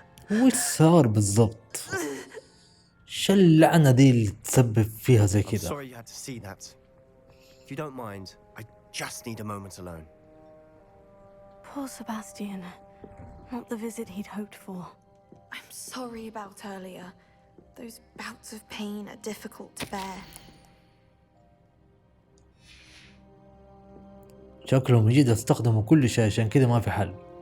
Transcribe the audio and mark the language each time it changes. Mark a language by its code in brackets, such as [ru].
[ar] وش صار بالضبط؟ شو اللعنة دي اللي تسبب فيها زي [en] I'm [ar] كذا؟ [en] sorry you had to see that. If you don't mind, I just need a moment alone. Poor Sebastian. Not the visit he'd hoped for. I'm sorry about earlier. Those bouts of pain are difficult to bear. [ar] شكلهم جد استخدموا كل شيء عشان كذا ما في حل.